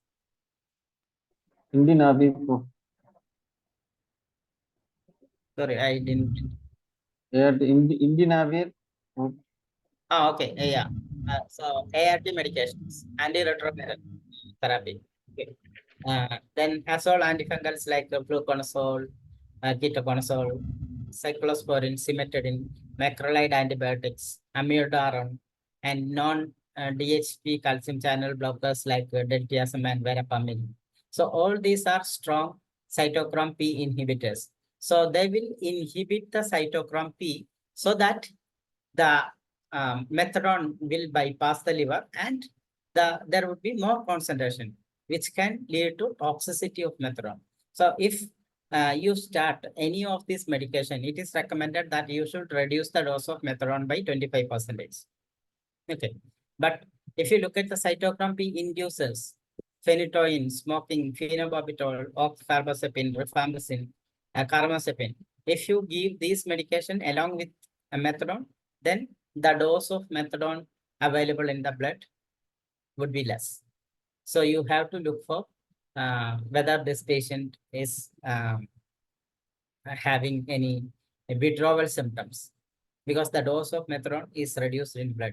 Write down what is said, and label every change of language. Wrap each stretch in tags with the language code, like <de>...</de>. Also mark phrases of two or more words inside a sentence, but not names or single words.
<en>Indian Army. Sorry, I didn't. Indian Army. Oh, okay, yeah. So ART medications, antiretroviral therapy. Okay. Then azole antifungals like fluconazole, ketoconazole, cyclosporin, cimetidine, macrolide antibiotics, amiodarone, and non-DHP calcium channel blockers like diltiazem and verapamil. So all these are strong cytochrome P inhibitors. So they will inhibit the cytochrome P so that the methadone will bypass the liver, and there would be more concentration, which can lead to toxicity of methadone. So if you start any of this medication, it is recommended that you should reduce the dose of methadone by 25%. Okay, but if you look at the cytochrome P inducers, phenytoin, smoking, phenobarbital, oxcarbazepine, rifampicin, carbamazepine, if you give these medication along with a methadone, then the dose of methadone available in the blood would be less. So you have to look for whether this patient is having any withdrawal symptoms, because the dose of methadone is reduced in blood.</en>